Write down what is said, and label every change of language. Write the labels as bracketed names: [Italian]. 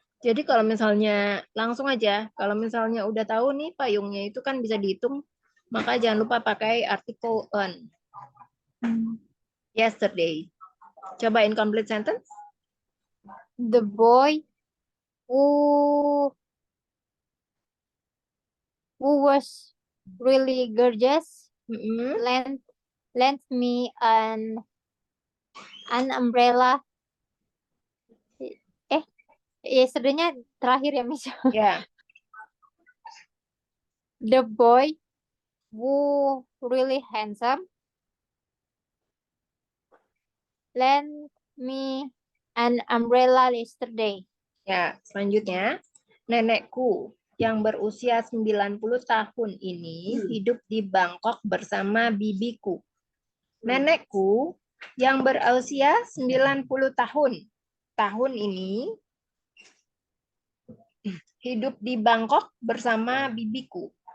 [Indonesian] Jadi kalau misalnya langsung aja, kalau misalnya udah tahu nih payungnya itu kan bisa dihitung, maka jangan lupa pakai artikel on. [English] Yesterday. Coba incomplete sentence. The boy who was really gorgeous lent me an umbrella. [Indonesian] Yesterday-nya terakhir ya, Miss. Ya. [English] The boy who really handsome lent me an umbrella yesterday. [Indonesian] Ya, selanjutnya. Nenekku yang berusia 90 tahun ini hidup di Bangkok bersama bibiku. Nenekku yang berusia 90 tahun ini hidup di Bangkok bersama bibiku.